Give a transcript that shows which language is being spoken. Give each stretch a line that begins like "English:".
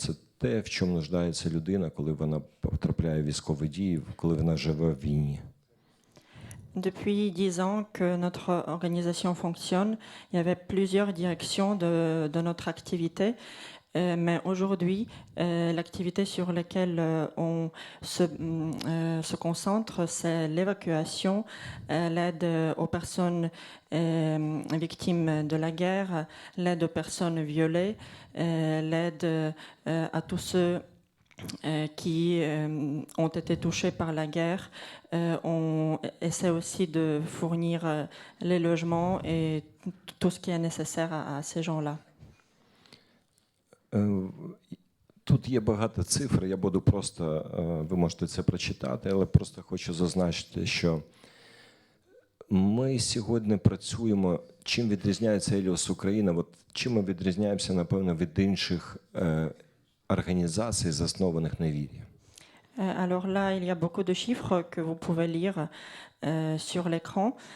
Ukrainian: Це те, в чому нуждається людина, коли вона потрапляє в військові дії, коли вона живе в війні.
French: Depuis 10 ans que notre organisation fonctionne, il y avait plusieurs directions de notre activité. Mais aujourd'hui, l'activité sur laquelle on se concentre, c'est l'évacuation, l'aide aux personnes victimes de la guerre, l'aide aux personnes violées, l'aide à tous ceux qui ont été touchés par la guerre. On essaie aussi de fournir les logements et tout ce qui est nécessaire à ces gens-là.
Ukrainian: Тут є багато цифр, я буду просто, ви можете це прочитати, але просто хочу зазначити, що ми сьогодні працюємо, чим відрізняється Еліос Україна, от чим ми відрізняємося, напевно, від інших організацій, заснованих на вірі.
French: Alors là, il y a beaucoup de chiffres que vous pouvez lire sur l'écran.